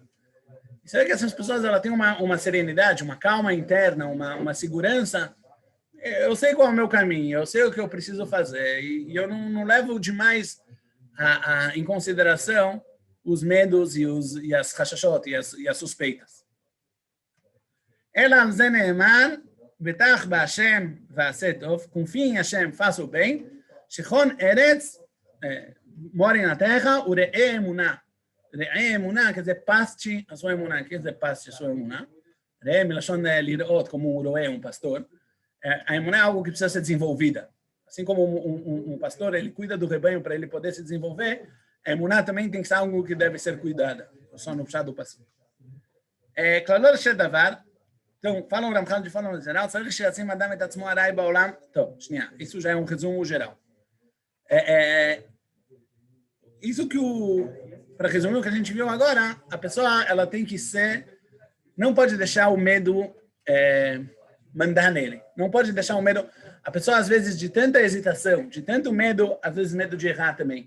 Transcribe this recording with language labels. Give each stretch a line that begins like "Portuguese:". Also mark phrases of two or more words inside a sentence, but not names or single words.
Portuguese: E será que essas pessoas ela têm uma serenidade, uma calma interna, uma segurança? Eu sei qual é o meu caminho, eu sei o que eu preciso fazer e eu não levo demais em consideração os medos e as rachachot e as suspeitas.
Hebrew: אלא על זה נאמר, בטח בה' ועשה טוב,
Portuguese: confie em Hashem, faça o bem,
Hebrew: שכן ארץ,
Portuguese: more na terra,
Hebrew: ורעה אמונה. רעה אמונה
Portuguese: quer dizer paste a sua emunah. Quer dizer paste a sua emunah?
Hebrew: רעה מלשון לרעות,
Portuguese: como um roé, um pastor. A emunah é algo que precisa ser desenvolvida. Assim como um pastor, ele cuida do rebanho para ele poder se desenvolver, a emunah também tem que ser algo que deve ser cuidada. Só no puxado do pastor.
Hebrew: כללו של דבר.
Portuguese: Então, falam o Ramchal de forma geral,
Hebrew: צריך שישים אדם את עצמו הרי בעולם. טוב, שנייה,
Portuguese: isso já é um resumo geral. Isso que para resumir o que a gente viu agora, a pessoa ela tem que não pode deixar o medo mandar nele. Não pode deixar o medo. A pessoa às vezes de tanta hesitação, de tanto medo, às vezes medo de errar também.